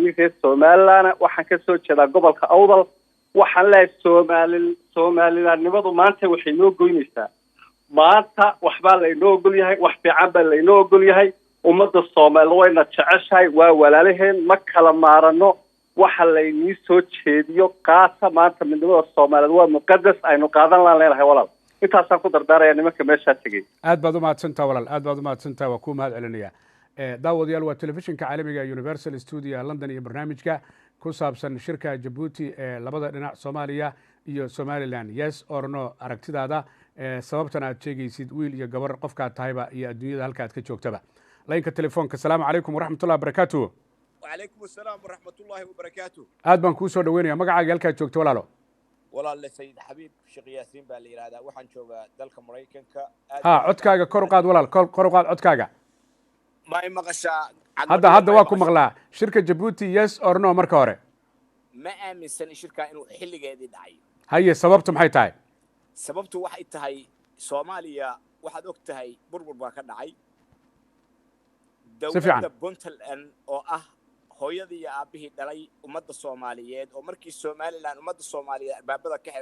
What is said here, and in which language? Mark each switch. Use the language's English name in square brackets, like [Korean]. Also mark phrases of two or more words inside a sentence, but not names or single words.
[Somali] nin reer somalilan waxaan ka soo jeedaa gobolka awdal waxaan leeyahay somalilanimadu maanta waxay noo goynaysaa maanta waxbaa laynoo ogol yahay wax fiican baa laynoo ogol yahay ummadda soomaaliyeed wayna jeceshahay waa walaalaheen ma kala maarano waxa laynii soo jeediyo qaata maanta midnimada soomaaliyeed waa muqadas aynu qaadan laan leenahay walaal intaasaan ku dardaaraya nimanka meeshaa tegey aad baad umahadsantaha walaal aad baad umahadsantaha waa kuu mahad celinaya daawadayaal waa telefishinka caalamiga universal studio london iyo barnaamijka ku saabsan shirka jabuuti ee labada dhinac soomaaliya iyo somalilan [English] yes or no [Somali] aragtidaada sababtan aad sheegaysid wiil iyo gabar qofkaad tahayba iyo adduunyada halka aad ka joogtaba laynka telefoonka [Arabic] السلام عليكم ورحمة الله وبركاته وعليكم السلام ورحمة الله وبركاته [Somali] aad baan kuu soo dhaweynaya magacaaga halkaad joogto walaalo walaal sayid xabiib sheekh yaasiin baa la yiraahdaa waxaan joogaa dalka maraykanka ha codkaaga kor u qaad walaal kor u qaad codkaaga ma ay maqashaa hadda waa ku maqlaa shirka jabuuti [English] yes or no [Somali] marka hore ma aaminsan shirka inuu xilligeedii dhacayo haye sababtu maxay tahay sababtu waxay tahay Soomaaliya waxaad og tahay burbur baa ka dhacay dawladda Puntland oo ah hooyadii iyo aabihii dhalay ummadda Soomaaliyeed oo markii Somaliland ummadda Soomaaliyeed arbaabada ka